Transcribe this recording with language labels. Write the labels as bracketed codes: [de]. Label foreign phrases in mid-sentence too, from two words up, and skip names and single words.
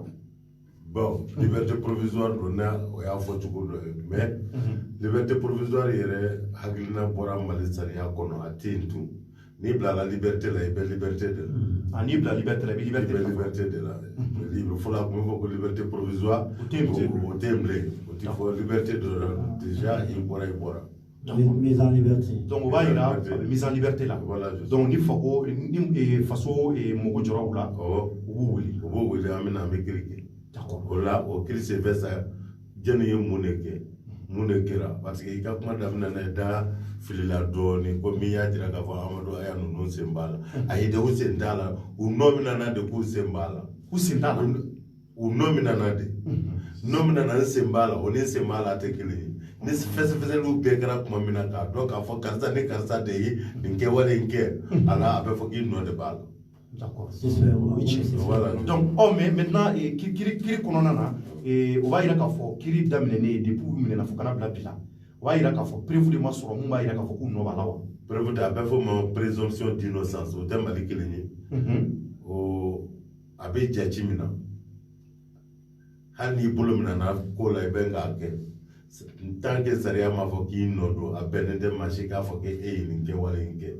[bm] Bon, [fr] liberté provisoire [bm] donna o y'a fɔ cogo dɔ ye [fr] mais liberté provisoire [bm] yɛrɛ hakilina bɔra Mali sariya kɔnɔ a tɛ yen tun n'i bilala liberté la i bɛ liberté de la. N'i bila liberté la i bɛ liberté de la fɔlɔ a tun bɛ fɔ ko [fr] liberté provisoire [bm] o tɛ yen bilen o tɛ fɔ liberté de la déjà i bɔra. [fr] Mise en liberté. [bm] Donc o b'a yira a bɛ [fr] mise en liberté [bm] la. Donc ni faso mɔgɔ jɔra u la u b'u wele an bɛ kiri kɛ. O la o kiiri senfɛ sa jɛni ye mun de kɛra [fr] parce que [bm] i ka kuma daminɛ na da filila dɔɔni ko min y'a jira k'a fɔ Amadu Aya ninnu sen b'a la ayi de u sen t'a la u nɔ mina na de k'u sen b'a la u sen t'a la u nɔ mina na de nɔ mina na n sen b'a la o ni sen b'a la a tɛ kelen ye ni fɛsɛfɛsɛliw bɛɛ kɛra tuma min na k'a dɔn k'a fɔ karisa ni karisa de ye nin kɛwale in kɛ a la a bɛ fɔ k'i nɔ de b'a la. [fr] D'accord. Voilà. Donc, mais maintenant, [bm] kiri kɔnɔna na o b'a yira k'a fɔ kiri daminɛnen depuis u minɛna fo kana bila bi la o b'a yira k'a fɔ preuve de ma sɔrɔ mun b'a yira k'a fɔ k'u nɔ b'a la wa. Preuve de a bɛ fɔ ma [fr] présomption d'innocence [bm] o tɛ Mali kelen ye. A bɛ jate min na hali n'i bolo minɛna ko la i bɛ k'a kɛ tant que sariya m'a fɔ k'i nɔ don a bɛnnen tɛ maa si k'a fɔ k'e ye nin kɛwale in kɛ.